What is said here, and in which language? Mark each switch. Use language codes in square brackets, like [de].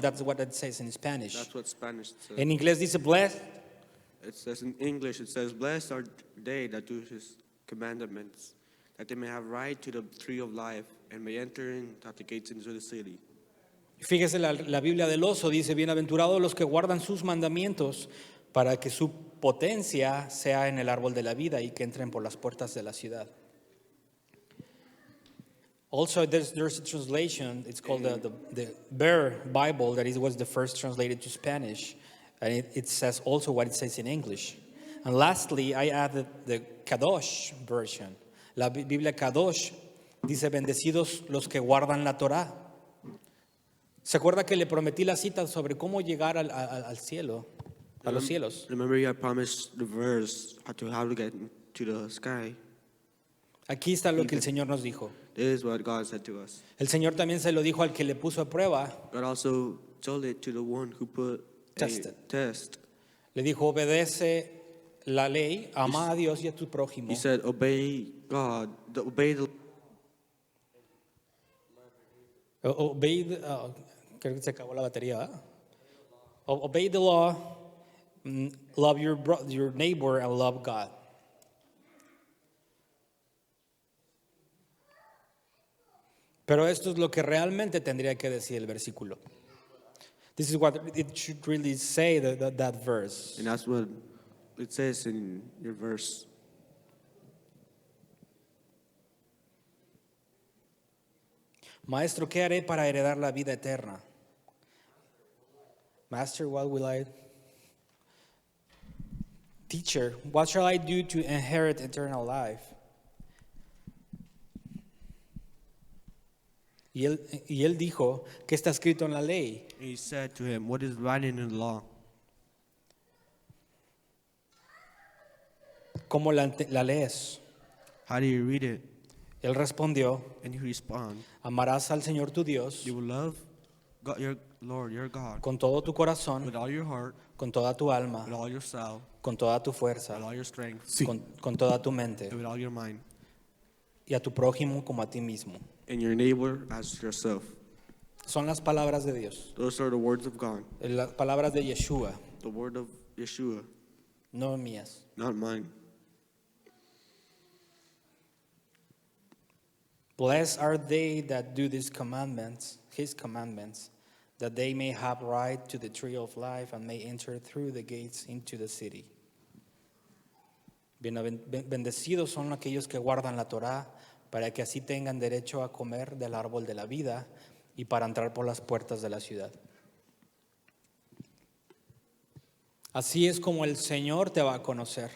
[en] That's what it says in Spanish. That's what Spanish says. [es] En inglés dice [en] blessed. It says in English, it says, blessed are they that do his commandments, that they may have right to the tree of life and may enter in at the gates into the city. [es] Fíjese la Biblia del oso dice, bienaventurados los que guardan sus mandamientos para que su potencia sea en el árbol de la vida y que entren por las puertas de la ciudad. [en] Also, there's a translation. It's called the Bear Bible that was the first translated to Spanish. And it says also what it says in English. And lastly, I added the Kadosh version. [es] La Biblia Kadosh dice, bendecidos los que guardan la Torá. ¿Se acuerda que le prometí la cita sobre cómo llegar al cielo, a los cielos? [en] Remember, I promised the verse how to get to the sky. [es] Aquí está lo que el Señor nos dijo. [en] This is what God said to us. [es] El Señor también se lo dijo al que le puso a prueba. [en] God also told it to the one who put Tested. a test. [es] Le dijo, obedece la ley, ama a Dios y a tu prójimo. [en] He said, obey God, obey the [es] Creo que se acabó la batería. ¿Eh? [en] Obey the law, love your neighbor, and love God. [es] Pero esto es lo que realmente tendría que decir el versículo. [en] This is what it should really say, that verse. And that's what it says in your verse. [es] Maestro, ¿qué haré para heredar la vida eterna? [en] Master, what will I? Teacher, what shall I do to inherit eternal life? [es] Y él dijo, ¿qué está escrito en la ley? [en] He said to him, what is written in the law? [es] ¿Cómo la lees? [en] How do you read it? [es] Él respondió, [en] And you respond, [es] amarás al Señor tu Dios [en] you will love God, your Lord, your God, [es] con todo tu corazón, [en] with all your heart, [es] con toda tu alma, [en] with all your soul, [es] con toda tu fuerza, [en] with all your strength, [es] con toda tu mente, [en] and with all your mind, [es] y a tu prójimo como a ti mismo. [en] and your neighbor as yourself. [es] Son las palabras de Dios, [en] Those are the words of God, [es] las palabras de Yeshua, [en] the word of Yeshua, [es] no mías. [en] not mine. Blessed are they that do these commandments, his commandments, that they may have right to the tree of life and may enter through the gates into the city. [es] Bendecidos son aquellos que guardan la Torá, para que así tengan derecho a comer del árbol de la vida y para entrar por las puertas de la ciudad. Así es como el Señor te va a conocer.